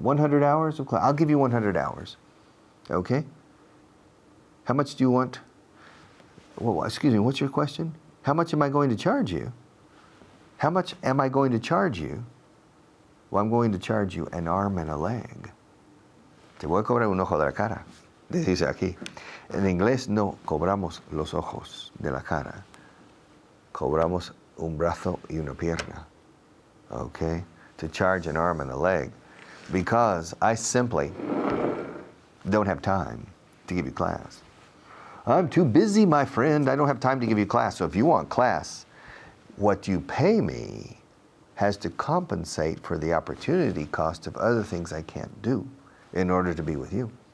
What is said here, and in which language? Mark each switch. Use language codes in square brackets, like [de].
[en] 100 hours of class? I'll give you 100 hours. Okay? How much do you want? Well, excuse me, what's your question? How much am I going to charge you? How much am I going to charge you? Well, I'm going to charge you an arm and a leg. [es] Te voy a cobrar un ojo de la cara. Dice aquí. En inglés no cobramos los ojos de la cara. Cobramos un brazo y una pierna. [en] Okay? To charge an arm and a leg. Because I simply don't have time to give you class. I'm too busy, my friend. I don't have time to give you class. So if you want class, what you pay me has to compensate for the opportunity cost of other things I can't do in order to be with you.